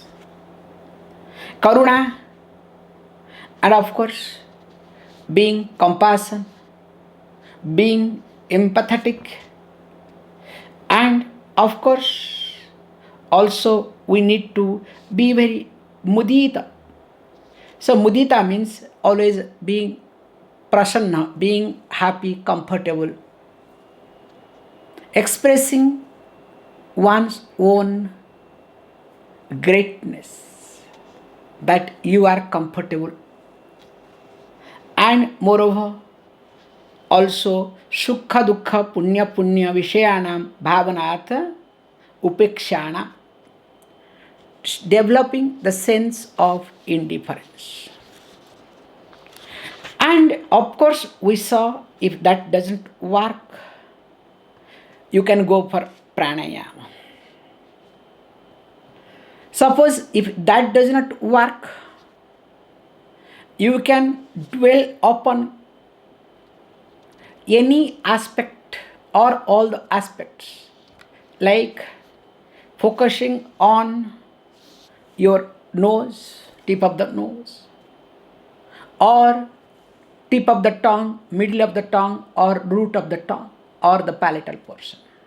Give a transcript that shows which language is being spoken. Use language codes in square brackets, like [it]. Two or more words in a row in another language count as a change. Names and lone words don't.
[en] Karuna, and of course, being compassion, being empathetic, and of course, also we need to be very mudita. So mudita means always being prasanna, being happy, comfortable, expressing one's own greatness, that you are comfortable. And moreover, also [sa] सुख दुःख पुण्य पुण्य विषयाणाम् भावनात् उपेक्षणम्, [en] developing the sense of indifference. And of course, we saw if that doesn't work, you can go for pranayama. Suppose if that does not work, you can dwell upon any aspect or all the aspects, like focusing on your nose, tip of the nose, or tip of the tongue, middle of the tongue, or root of the tongue, or the palatal portion.